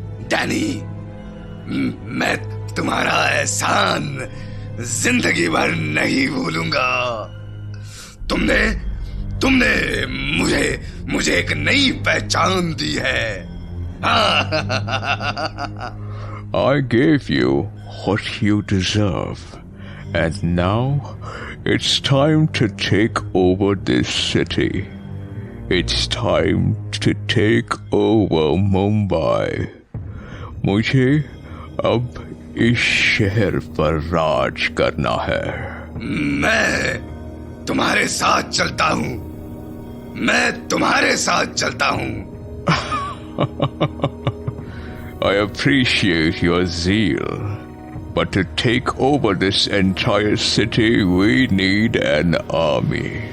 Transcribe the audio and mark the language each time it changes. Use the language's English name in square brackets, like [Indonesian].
[Hindi] Danny, मैं तुम्हारा एहसान जिंदगी भर नहीं भूलूंगा। तुमने मुझे एक नई पहचान दी है। [English] I gave you what you deserve, and now it's time to take over this city. It's time to take over Mumbai. [Hindi] मुझे अब इस शहर पर राज करना है। मैं तुम्हारे साथ चलता हूँ। मैं तुम्हारे साथ चलता हूँ। [English] I appreciate your zeal, but to take over this entire city, we need an army.